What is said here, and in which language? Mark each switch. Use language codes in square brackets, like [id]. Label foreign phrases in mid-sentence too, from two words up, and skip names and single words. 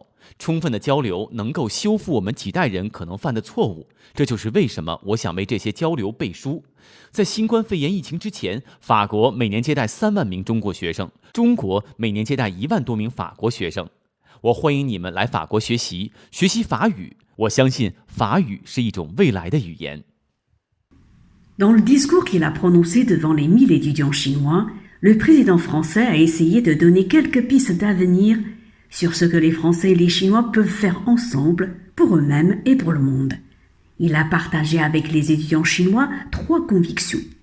[zh] 充分的交流能够修复我们几代人可能犯的错误，这就是为什么我想为这些交流背书。在新冠肺炎疫情之前，法国每年接待3万名中国学生，中国每年接待1万多名法国学生。我欢迎你们来法国学习法语，我相信法语是一种未来的语言。 [fr] Dans le discours qu'il a prononcé devant les 1000 étudiants chinois, le président français a essayé de donner quelques pistes d'avenir sur ce que les Français et les Chinois peuvent faire ensemble pour eux-mêmes et pour le monde. Il a partagé avec les étudiants chinois 3 convictions.